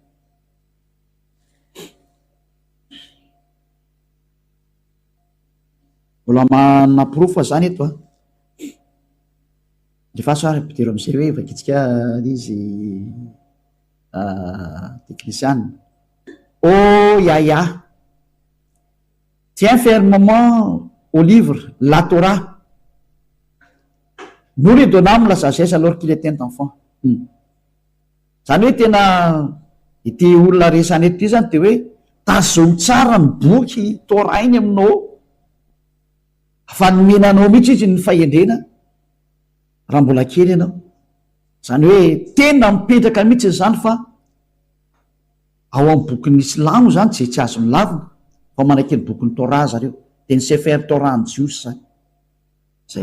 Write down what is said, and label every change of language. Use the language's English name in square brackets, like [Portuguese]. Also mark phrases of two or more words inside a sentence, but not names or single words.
[Malagasy] mbola manaporofo zany eto de fa sara pitero amizay hoe vakitsika izy technicienne YAHVAH [French] tiens fermement au livre la Torah. Nous lui donnâmes la sagesse alors qu'il était un enfant. [Malagasy] Zany hoe tena ity olona resany ety zany de hoe tazony tsara ny boky Torah iny aminao fa nomenanao mihitsy izy ny fahendrena raha mbola kely ianao. Zany hoe tena mipetraka mihitsy zany fa ao amin'ny bokyny silamo zany tsy azo milavina fa manaiky ny bokyny Torah zareo de ny sefer Torah ny jiosy zany zay.